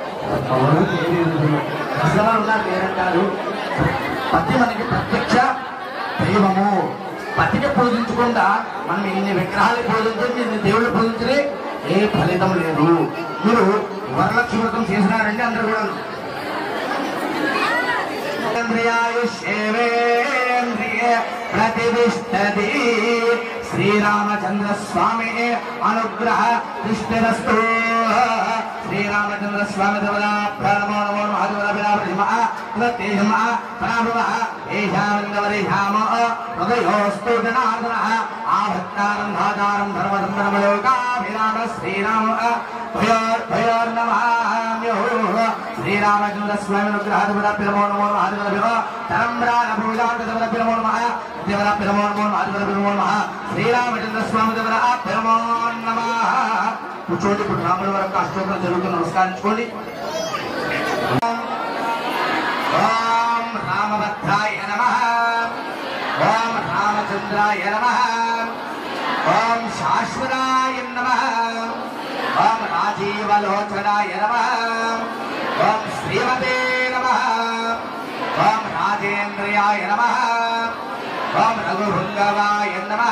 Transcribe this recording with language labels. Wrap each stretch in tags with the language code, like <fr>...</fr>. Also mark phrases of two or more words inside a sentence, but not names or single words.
<te>అసలు ఉన్నారు లేరంటారు. పతి మనకి ప్రత్యక్ష దైవము. పతిని పూజించకుండా మనం ఎన్ని విగ్రహాలు పూజించి ఎన్ని దేవుళ్ళు పూజించలే ఏ ఫలితం లేదు. మీరు వరలక్ష్మి వ్రతం చేసినారండి అందరు కూడా.</te> <sa>प्रतिष्ठति श्रीरामचंद्र स्वामी अनुग्रह दृष्टिरस्तु। श्रीरामचंद्र स्वामी देवता नमो नमो हृदयोस्तु जनार्दनः आभक्तारं धातारं धर्मसंभ्रमलोकाभिराम श्रीराम श्रीरामचंद्र स्वामी अनुग्रह देवता नमो नमो श्रीरामचंद्र स्वामी देवता नमो नमः।</sa> <te>కూర్చోండి. ఇప్పుడు రాముల వరకు అష్టోత్తరం జరుగుతుంది. నమస్కరించుకోండి.</te> <sa>ఓం రామభద్రాయ నమః, ఓం రామచంద్రాయ నమః, ఓం శాశ్వతాయ నమః, ఓం రాజీవలోచనాయ నమః, ఓం శ్రీమతే నమః, ఓం రాజేంద్రియాయ నమః, ఓం రఘుభృంగవాయ నమః,</sa>